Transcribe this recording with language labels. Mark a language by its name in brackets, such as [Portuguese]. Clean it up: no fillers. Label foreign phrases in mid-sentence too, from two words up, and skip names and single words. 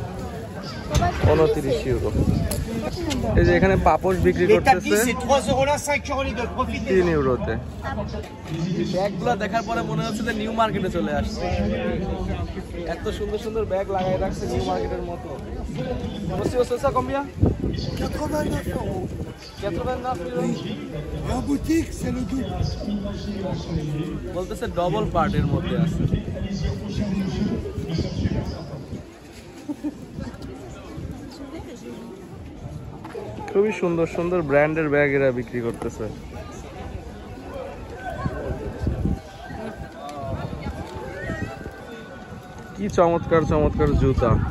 [Bangla] 29 ইউরো। এই যে এখানে পাপোশ বিক্রি করতেছে 3 ইউরোতে। ব্যাগগুলো দেখার পরে মনে হচ্ছে যে নিউ মার্কেটে চলে আসছে। এত সুন্দর সুন্দর ব্যাগ লাগাই রাখছে নিউ মার্কেটের মতো। [French] Monsieur, c'est ça combien? 89 euros. 89 euros. Et en boutique, c'est le double. [Bangla] বলতেছে ডবল পার্টের মধ্যে আছে। খুবই সুন্দর সুন্দর ব্র্যান্ডের ব্যাগ এরা বিক্রি করতেছে। কি চমৎকার চমৎকার জুতা।